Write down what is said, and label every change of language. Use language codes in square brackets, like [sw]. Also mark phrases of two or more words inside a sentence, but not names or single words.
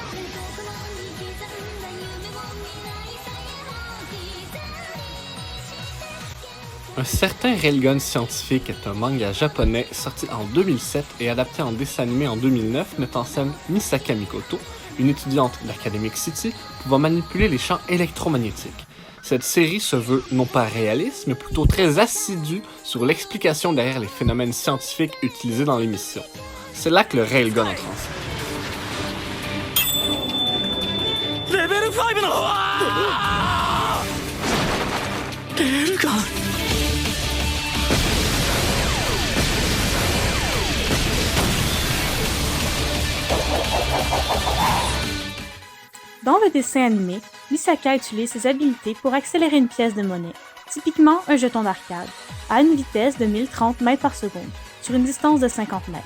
[fr] Un certain Railgun scientifique est un manga japonais sorti en 2007 et adapté en dessin animé en 2009 mettant en scène Misaka Mikoto, une étudiante d'Academic City pouvant manipuler les champs électromagnétiques. Cette série se veut non pas réaliste, mais plutôt très assidue sur l'explication derrière les phénomènes scientifiques utilisés dans l'émission. C'est là que le Railgun entre en scène. [ja] Level 5 のレールガン [fr] Dans le dessin animé, Misaka utilise ses habiletés pour accélérer une pièce de monnaie, typiquement un jeton d'arcade, à une vitesse de 1030 mètres par seconde, sur une distance de 50 mètres.